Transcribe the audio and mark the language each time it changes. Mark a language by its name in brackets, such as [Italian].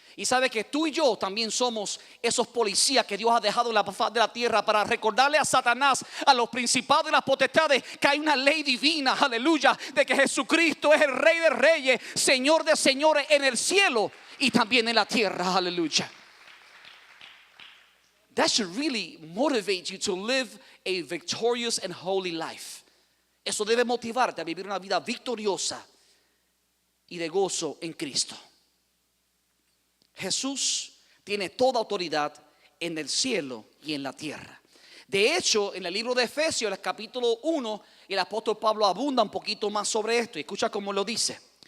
[Spanish] Y sabe que tú y yo también somos esos policías que Dios ha dejado en la faz de la tierra para recordarle a Satanás, a los principados y las potestades, que hay una ley divina, aleluya, de que Jesucristo es el Rey de reyes, Señor de señores, en el cielo y también en la tierra, aleluya. [English] That should really motivate you to live a victorious and holy life. [Spanish] Eso debe motivarte a vivir una vida victoriosa y de gozo en Cristo. Jesús tiene toda autoridad en el cielo y en la tierra. De hecho, en el libro de Efesios, el capítulo 1, el apóstol Pablo abunda un poquito más sobre esto. Y escucha cómo lo dice.